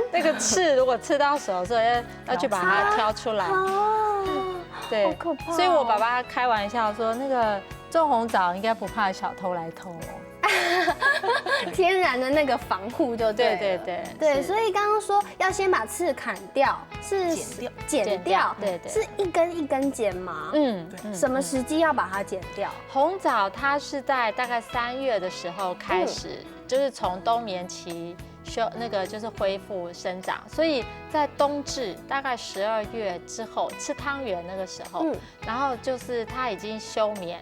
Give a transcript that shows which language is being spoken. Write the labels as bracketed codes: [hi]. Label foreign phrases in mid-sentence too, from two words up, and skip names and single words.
[zh] 那個刺如果刺到手的時候，要去把它挑出來。對，好可怕。所以我爸爸開玩笑說，那個種紅棗應該不怕小偷來偷哦。天然的那個防護就對。對，所以剛剛說要先把刺砍掉，是剪掉，對，是一根一根剪嗎？什麼時機要把它剪掉？紅棗它是在大概3月的時候開始，就是從冬眠期那個就是恢復生長，所以在冬至大概12月之後吃湯圓那個時候，然後就是它已經休眠。